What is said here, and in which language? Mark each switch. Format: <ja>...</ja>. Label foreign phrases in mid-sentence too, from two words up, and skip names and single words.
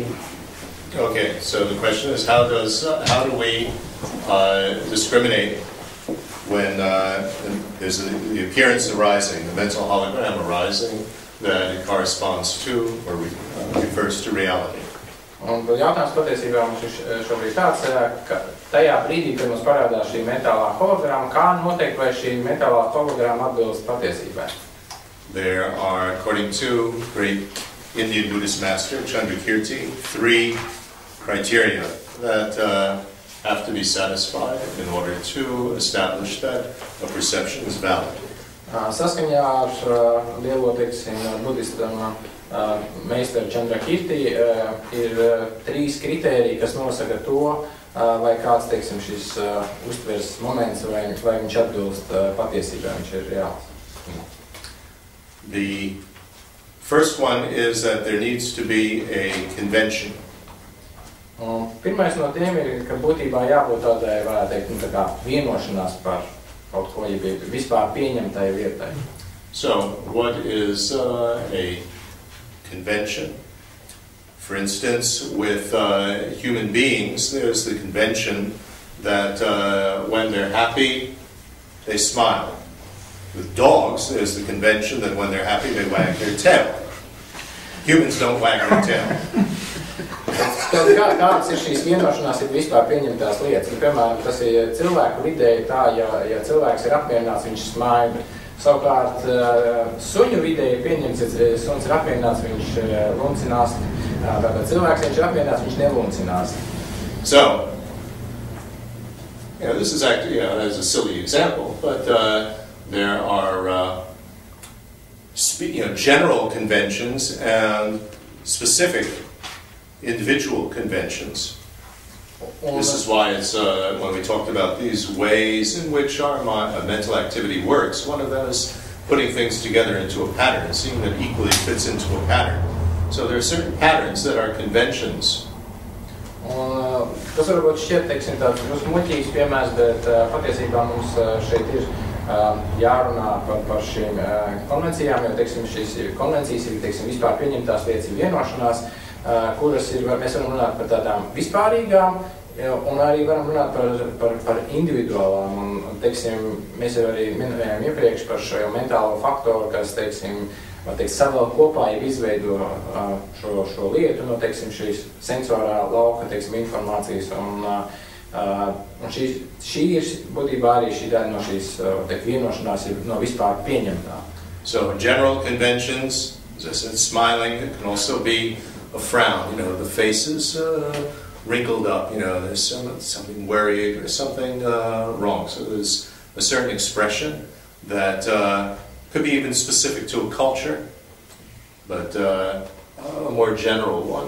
<en>Okay, so the question is how do we discriminate when there's the appearance arising, the mental hologram arising, that it corresponds to or refers to reality?</en> <lv>Un jautājums patiesībā mums ir šobrīd tāds, ka tajā brīdī, kad mums parādās šī mentālā holograma, kā noteikt, vai šī mentālā holograma atbilst patiesībai?</lv> <en>There are, according to great Indian Buddhist master Chandrakirti, 3 criteria that have to be satisfied in order to establish that a perception is valid.</en> <lv>Saskaņā ar lielo, teiksim, budistam meistaru Chandrakirti ir 3 kritēriji, kas nosaka to, vai kāds, teiksim, šis uztveres moments, vai viņš atbilst patiesībā, viņš ir reāls.</lv> <en>The first one is that there needs to be a convention.</en> <lv>Un pirmais no tiem ir, ka būtībā jābūt tādai, varētu teikt, tā kā vienošanās par kaut ko, ja vispār pieņemtai lietai.</lv> <en>So, what is a convention? For instance, with human beings, there's the convention that when they're happy, they smile. With dogs, there's the convention that when they're happy, they wag their tail. Humans don't wag their tail.</en> <lv>Kādas ir šīs vienošanās, ir vispār pieņemtās lietas? Piemēram, tas ir cilvēku vidēji tā, ja cilvēks ir apmierināts, viņš smaida. Savukārt, suņu vidēji pieņemts, ja suns ir apmierināts, viņš luncinās. Tātad cilvēks, ja viņš ir apmierināts, viņš neluncinās.</lv> <en>So, this is actually, as a silly example, but there are general conventions and specific individual conventions. This is why it's, when we talked about these ways in which our mental activity works, one of them is putting things together into a pattern, seeing that equally fits into a pattern. So there are certain patterns that are conventions.</en> <lv>Un, tas varbūt šķiet, teiksim, tāds muļķīgs piemērs, bet patiesībā mums šeit ir jārunā par šīm konvencijām, jo, teiksim, šīs konvencijas ir, teiksim, vispār pieņemtās lietas ir vienošanās, kuras ir, mēs varam runāt par tādām vispārīgām, un arī varam runāt par individuālām, un, teiksim, mēs jau arī minējām iepriekš par šo mentālo faktoru, kas, teiksim, savēl kopā jau izveido šo lietu, no, teiksim, šīs sensorā lauka, teiksim, informācijas, un šī ir būtībā arī šī daļa no šīs vienošanās ir no vispār pieņemtā.</lv> <en>So general conventions, as I said, smiling, it can also be a frown, the face is wrinkled up, there's something worried or something wrong. So there's a certain expression that could be even specific to a culture, but a more general one.</en>